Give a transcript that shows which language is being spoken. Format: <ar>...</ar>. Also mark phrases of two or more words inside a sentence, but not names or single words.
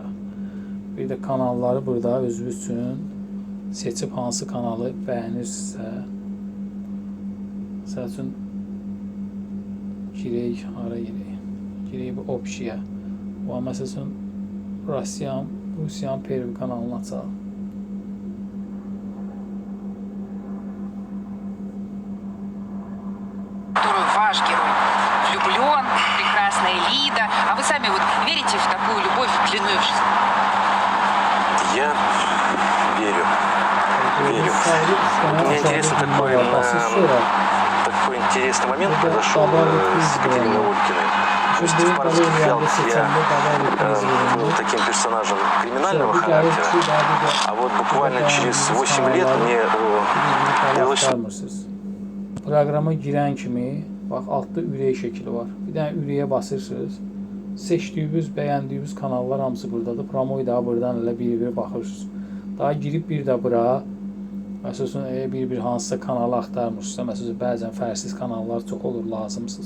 <az>Bir də kanalları burada özünüz üçün seçib hansı kanalı bəyənirsinizsə. Məsəl üçün girək, hara girək? Girək bu opsiya. Məsəl üçün Rusiyan Perv kanalını açaq.</az> <ru>Ваш герой влюблен, прекрасная Лида. А вы сами вот верите в такую любовь длиной в жизнь? Я верю. Верю. Мне интересно такой интересный момент произошел с Екатериной Улькиной. В Степановских фиалках я был таким персонажем криминального характера, а вот буквально через 8 лет мне удалось...</ru> <az>Proqrama girən kimi, bax, altda ürək şəkli var. Bir dənə ürəyə basırsınız. Seçdiyiniz, bəyəndiyiniz kanallar hamısı buradadır. Promoyu da buradan elə bir-bir baxırsınız. Daha girib bir də bura Məsələn, bir hansısa kanalı axtarmırsınızsa, məsələn, bəzən fərqsiz kanallar çox olur, lazımsız.</az>